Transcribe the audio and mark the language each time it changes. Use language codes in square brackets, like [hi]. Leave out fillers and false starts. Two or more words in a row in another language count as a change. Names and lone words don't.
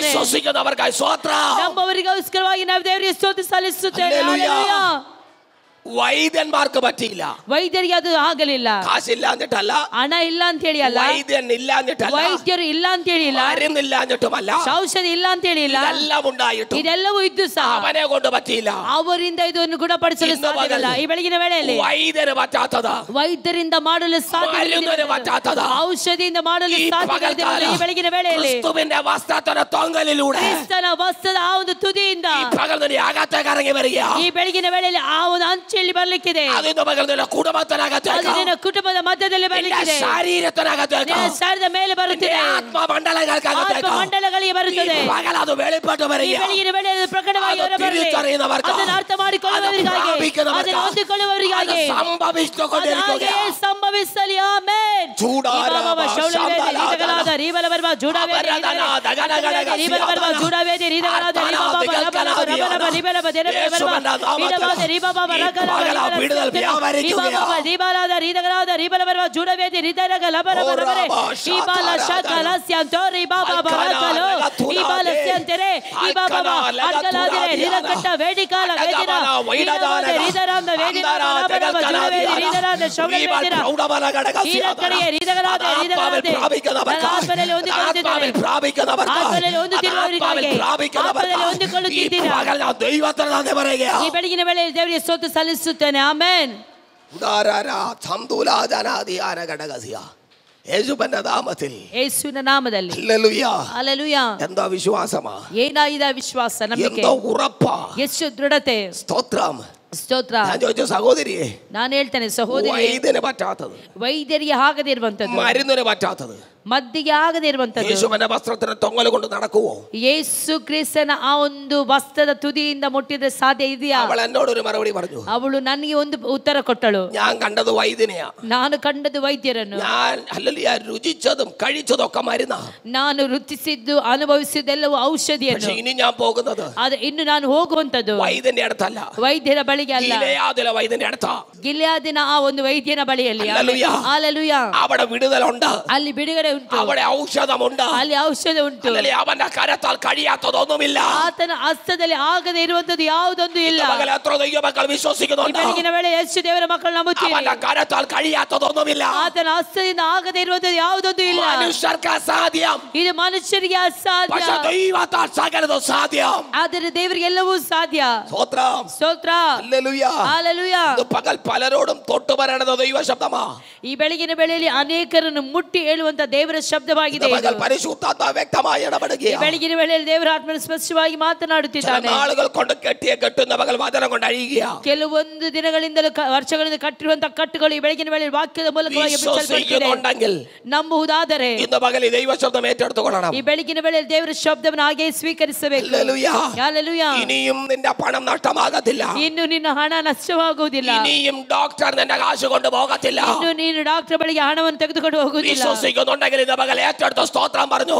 [ml] വിശ്വസിക്കുന്നവർക്കായി സ്വത്രം. [kn] ನಂಬುವವರಿಗೋಸ್ಕರವಾಗಿ ನಾವು ದೇವರಿಗೆ ಸ್ತೋತ್ರ ಸಲ್ಲಿಸುತ್ತೇವೆ. ಹಲ್ಲೆಲೂಯಾ. [ml] വൈദ്യന്മാർക്ക് പറ്റിയില്ല, [kn] ವೈದ್ಯರಿಗೆ ಅದು ಆಗಲಿಲ್ಲ. [ml] കാശില്ലാഞ്ഞിട്ടല്ല, [kn] ಹಣ ಇಲ್ಲ ಅಂತ ಹೇಳಿ ಅಲ್ಲ, [ml] വൈദ്യൻ ഇല്ലാഞ്ഞിട്ടല്ല, [kn] ವೈದ್ಯರು ಇಲ್ಲ ಅಂತ ಹೇಳಿಲ್ಲ, [ml] മരുന്നില്ലാഞ്ഞിട്ടുമല്ല, [kn] ಔಷಧಿ ಇಲ್ಲ ಅಂತ ಹೇಳಿಲ್ಲ, [ml] ഇതെല്ലാം ഉണ്ടായിട്ടും [kn] ಇದೆಲ್ಲವೂ ಇದ್ದು ಸಹ [ml] അവനെ കൊണ്ട് പറ്റിയില്ല. [kn] ಅವರಿಂದ ಇದನ್ನು ಗುಣಪಡಿಸಲು ಸಾಧ್ಯವಿಲ್ಲ. ಈ ಬೆಳಗಿನ ವೇಳೆಯಲ್ಲಿ [ml] വൈദ്യന് പറ്റാത്തത്, [kn] ವೈದ್ಯರಿಂದ ಮಾಡಲು [ml] മരുന്നിന് പറ്റാത്തത്, [kn] ಔಷಧಿಯಿಂದ ಮಾಡಲು ಸಾಧ್ಯವಿಲ್ಲ. ಈ ಬೆಳಗಿನ ವೇಳೆಯಲ್ಲಿ [ml] ക്രിസ്തുവിന്റെ വസ്ത്രത്തിന്റെ തൊങ്ങലിലൂടെ, [kn] ಕ್ರಿಸ್ತನ ವಸ್ತ್ರದ ಆ ಒಂದು ತುದಿಯಿಂದ [ml] ഈ പകൽ നിന്റെ അകത്തേക്ക് ഇറങ്ങി വരിക. [kn] ಈ ಬೆಳಗಿನ ವೇಳೆಯಲ್ಲಿ ಆ ಒಂದು ಅಂಚಲ್ಲಿ ಬರ್ಲಿಕ್ಕಿದೆ. [ml] അതിന്റെ പകൽ നിന്റെ കുടുംബത്തിനകത്തേക്ക്, [kn] ನಿನ್ನ ಕುಟುಂಬದ ಮಧ್ಯದಲ್ಲಿ ಬರ್ಲಿಕ್ಕಿದೆ, [ml] ശരീരത്തിനകത്തേക്ക്, [kn] ಶರೀರದ ಮೇಲೆ ಬರುತ್ತದೆ, [ml] ആത്മമണ്ഡലങ്ങൾക്കകത്തേക്ക് [kn] ಮಂಡಲಗಳಿಗೆ ಬರುತ್ತದೆ. [ml] പകൽ അത് വെളിപ്പെട്ട് [kn] ಈ [ml] വരിക. [kn] ಬೆಳಗಿನ ವೇಳೆಯಲ್ಲಿ ಪ್ರಕಟವಾಗಿ ಹೊರಬರಲಿ. ಅದನ್ನು ಅರ್ಥ ಮಾಡಿಕೊಳ್ಳುವವರಿಗಾಗಿ, ಅದನ್ನು ಹೊಂದಿಕೊಳ್ಳುವವರಿಗಾಗಿ ಹಾಗೆ ಸಂಭವಿಸಲಿ. ಆಮೆನ್. ರೀಬಲಬರ್ಬ ಜೂಡಾವೇದಿ ರೀಬಲಬರ್ಬ ಜೂಡಾವೇದಿ ರೀದಗಳಾದ ರೀಬಬ ರಬಲಬ ರೀಬಲಬ ದೆರಬರ್ಬ ರೀಡಬಾದ ರೀಬಬ ರಗಲ ರೀಬಬ ರೀಬಲಾದ ರೀದಗಳಾದ ರೀಬಲಬರ್ಬ ಜೂಡಾವೇದಿ ರೀದರಗ ಲಬರಬ ರಬರೆ ರೀಬಲ ಶಕಲ ಸ್ಯಾಂತೋ ರೀಬಬ ಬರಕಲೋ ರೀಬಲ ಸ್ಯಾಂತೆರೆ ರೀಬಬ ಅಡ್ಕಲಾದರೆ ರೀರಕಟ್ಟ ವೇದಿಕಾಲ ವೇದಿನ ರೀದರಾದ ರೀದರಾದ ವೇದಿನ ಲಬರಬ ಜೂಡಾವೇದಿ ರೀದರಾದ ಶೌಲ ವೇದಿನ ರೀರಕಡೆಗೆ ರೀದಗಳಾದ ರೀದಗಳಾದ ಆತ್ಮನಲ್ಲಿ ಹೊಂದಿಕೊಳ್ಳುತ್ತಿದ್ದಾರೆ, ಆತ್ಮನಲ್ಲಿ ಹೊಂದುತ್ತಿರುವವರಿಗಾಗಿ ಆತ್ಮದಲ್ಲಿ ಹೊಂದಿಕೊಳ್ಳುತ್ತಿದ್ದೀರಾ? ಈ ಬೆಳಗಿನ ವೇಳೆಯಲ್ಲಿ ದೇವರಿಗೆ ಸ್ತೋತ್ರ ಸಲ್ಲಿಸುತ್ತೇನೆ. ಆಮೆನ್. [ml] യേശുവിന്റെ നാമത്തിൽ, [kn] ಯೇಸುವಿನ ನಾಮದಲ್ಲಿ [ml] ഹല്ലേലൂയ. [kn] ಹಲ್ಲೆಲೂಯಾ. [ml] എന്താ വിശ്വാസമാ, [kn] ಏನಾಗಿದೆ ವಿಶ್ವಾಸ, ನಂಬಿಕೆ, [ml] എന്തോ ഉറപ്പാ, [kn] ಎಷ್ಟು ದೃಢತೆ. [ml] സ്തോത്രം. [kn] ಸ್ತೋತ್ರ. [ml] ഞാൻ ചോദിച്ചു, സഹോദരിയെ, [kn] ನಾನು ಹೇಳ್ತೇನೆ ಸಹೋದರಿ, [ml] വൈദ്യന് പറ്റാത്തത്, [kn] ವೈದ್ಯರಿಗೆ ಆಗದೆ ಇರುವಂತದ್ದು, [ml] മരുന്നിന് പറ്റാത്തത്, [kn] ಮದ್ದಿಗೆ ಆಗದೆ ಇರುವಂತದ್ದು, [ml] യേശുവിന്റെ വസ്ത്രത്തിന് തൊങ്ങൽ കൊണ്ട് നടക്കുവോ? [kn] ಯೇಸು ಕ್ರಿಸ್ತನ ಆ ಒಂದು ವಸ್ತ್ರದ ತುದಿಯಿಂದ ಮುಟ್ಟಿದ್ರೆ ಸಾಧ್ಯ ಇದೆಯಾ? [ml] അവൾ എന്നോടൊരു മറുപടി പറഞ്ഞു. [kn] ಅವಳು ನನಗೆ ಒಂದು ಉತ್ತರ ಕೊಟ್ಟಳು. [ml] ഞാൻ കണ്ടത് വൈദ്യനെയാ, [kn] ನಾನು ಕಂಡದ್ದು ವೈದ್ಯರನ್ನು, [ml] ഞാൻ ഹല്ലേലൂയ രുചിച്ചതും കഴിച്ചതൊക്കെ മരുന്നാ, [kn] ನಾನು ರುಚಿಸಿದ್ದು ಅನುಭವಿಸಿದ್ದೆಲ್ಲವೂ ಔಷಧಿಯನ್ನು. [ml] ഇനി ഞാൻ പോകുന്നത് [kn] ಇನ್ನು ನಾನು ಹೋಗುವಂತದ್ದು [ml] വൈദ്യന്റെ അടുത്തല്ല, [kn] ವೈದ್ಯರ ಬಳಿಗೆ ಅಲ್ಲ, [ml] ഗിലെയാദിലെ വൈദ്യന്റെ അടുത്താ. [kn] ಗಿಲ್ಯಾದಿನ ಆ ಒಂದು ವೈದ್ಯನ ಬಳಿಯಲ್ಲಿ. [ml] ഹല്ലേലൂയ. [kn] ಹಲ್ಲೆಲೂಯಾ. [ml] അവിടെ വിടുതലുണ്ട്, [kn] ಅಲ್ಲಿ ಬಿಡುಗಡೆ ಉಂಟು, [ml] അവിടെ ഔഷധമുണ്ട്, [kn] ಅಲ್ಲಿ ಔಷಧ ಉಂಟು. [ml] അവന്റെ കരത്താൽ കഴിയാത്തതൊന്നുമില്ല. [kn] ಆತನ ಹಸ್ತದಲ್ಲಿ ಆಗದೆ ಇರುವಂತದ್ದು ಯಾವುದೊಂದು ಇಲ್ಲ. [ml] എത്ര ദൈവമക്കൾ വിശ്വസിക്കുന്നുണ്ട്? [kn] ಬೆಳಗಿನ ವೇಳೆ ಎಷ್ಟು ದೇವರ ಮಕ್ಕಳು ನಂಬುತ್ತೀರಿ? [ml] അവന്റെ കരത്താൽ കഴിയാത്തതൊന്നുമില്ല. [kn] ಆತನ ಹಸ್ತದಿಂದ ಆಗದೆ ಇರುವಂತದ್ದು ಯಾವುದೊಂದು ಇಲ್ಲ. [ml] മനുഷ്യർക്ക് അസാധ്യം, [kn] ಇದು ಮನುಷ್ಯರಿಗೆ ಅಸಾಧ್ಯ, [ml] പക്ഷേ ദൈവത്താൽ സകലതും സാധ്യം. [kn] ಆದರೆ ದೇವರಿಗೆ ಎಲ್ಲವೂ ಸಾಧ್ಯ. [ml] സ്തോത്രം, [kn] ಸ್ತೋತ್ರ, [ml] ഹല്ലേലൂയ. [kn] ಹಲ್ಲೆಲೂಯ. [ml] പകൽ പലരോടും തൊട്ടു പറയണത് ദൈവ ശബ്ദമാ. [kn] ಈ ಬೆಳಗಿನ ವೇಳೆಯಲ್ಲಿ ಅನೇಕರನ್ನು ಮುಟ್ಟಿ ಹೇಳುವಂತ ದೇವರ ಶಬ್ದವಾಗಿದೆ. [ml] പകൽ പരിശുദ്ധാത്മ വ്യക്തമായി ഇടപെടുകയാണ്. [kn] ಬೆಳಗಿನ ವೇಳೆಯಲ್ಲಿ ದೇವರ ಆತ್ಮನು ಸ್ಪಷ್ಟವಾಗಿ ಮಾತನಾಡುತ್ತಿದ್ದಾನೆ. [ml] ആളുകൾ കൊണ്ട് കെട്ടിയ കെട്ടുന്ന പകൽ വചനം കൊണ്ട് അഴിയുക. [kn] ಕೆಲವೊಂದು ದಿನಗಳಿಂದಲೂ ವರ್ಷಗಳಿಂದ ಕಟ್ಟಿರುವಂತಹ ಕಟ್ಟುಗಳು ಈ ಬೆಳಗಿನ ವೇಳೆಯಲ್ಲಿ ವಾಕ್ಯದ ಮೂಲಕವಾಗಿ ಬಿಚ್ಚಲ್ಪಟ್ಟಿದೆ. ನಂಬುವುದಾದರೆ [ml] ഇന്ന് പകൽ ദൈവ ശബ്ദം ഏറ്റെടുത്തുകൊള്ളണം. [kn] ಈ ಬೆಳಗಿನ ವೇಳೆಯಲ್ಲಿ ದೇವರ ಶಬ್ದವನ್ನು ಹಾಗೆ ಸ್ವೀಕರಿಸಬೇಕು. ಹಲ್ಲೆಲೂಯ. [ml] ഇനിയും നിന്റെ പണം നഷ്ടമാകത്തില്ല. [kn] ಇನ್ನು ನಿನ್ನ ಹಣ ನಷ್ಟವಾಗುವುದಿಲ್ಲ. [ml] ഇനിയും ഡോക്ടർ നിന്റെ കാശ് കൊണ്ട് പോകത്തില്ല. [kn] ಇನ್ನು ನೀನು ಡಾಕ್ಟರ್ ಬಳಿಗೆ ಹಣವನ್ನು ತೆಗೆದುಕೊಂಡು ಹೋಗುವುದಿಲ್ಲ. [ml] വിശ്വസിക്കുന്നുണ്ടെങ്കിൽ ഇന്ന് പകൽ ഏറ്റെടുത്ത് സ്തോത്രം പറഞ്ഞു.